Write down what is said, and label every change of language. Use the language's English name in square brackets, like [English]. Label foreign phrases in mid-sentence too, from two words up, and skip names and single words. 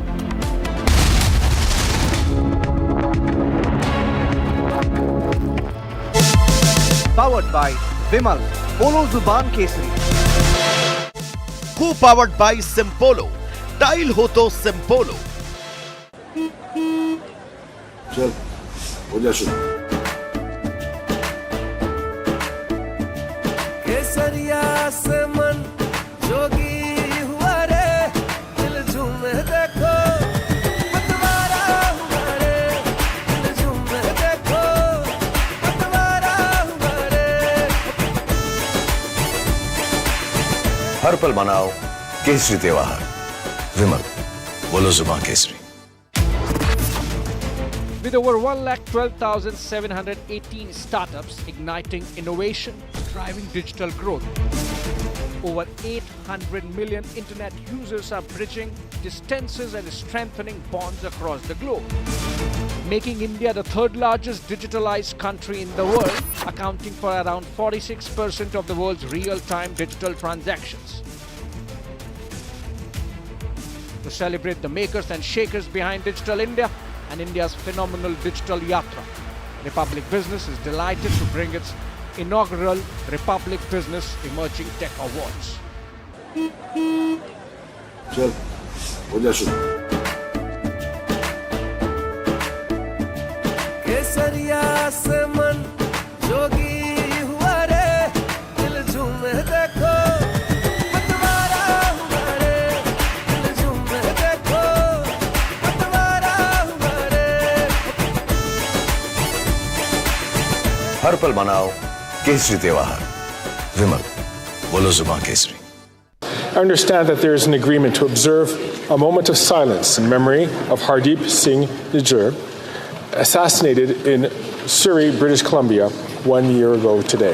[English] Powered by Vimal, Polo Zuban Kesari. Co-powered by Simpolo. [Hindi] Tile हो तो Simpolo. चल हो जा शुरू केसरिया से मन जोगी हुआ रे दिल झूमे देखो पतवारा हुआ रे दिल झूमे देखो पतवारा हुआ रे हर पल मनाओ केसरी त्योहार विमल बोलो जुबान केसरी [English] With over 1,12,718 startups igniting innovation, driving digital growth. Over 800 million internet users are bridging distances and strengthening bonds across the globe, making India the third largest digitalized country in the world, accounting for around 46% of the world's real-time digital transactions. To celebrate the makers and shakers behind Digital India and India's phenomenal digital yatra, Republic Business is delighted to bring its inaugural Republic Business Emerging Tech Awards. [Hindi] चल हो जा शुरू केसरिया से मन जोगी हुआ रे दिल झूमे देखो पतवारा हुआ रे दिल झूमे देखो पतवारा हुआ रे हर पल मनाओ केसरी त्योहार विमल बोलो जुबान केसरी [English] I understand that there is an agreement to observe a moment of silence in memory of Hardeep Singh Nijjar, assassinated in Surrey, British Columbia, 1 year ago today.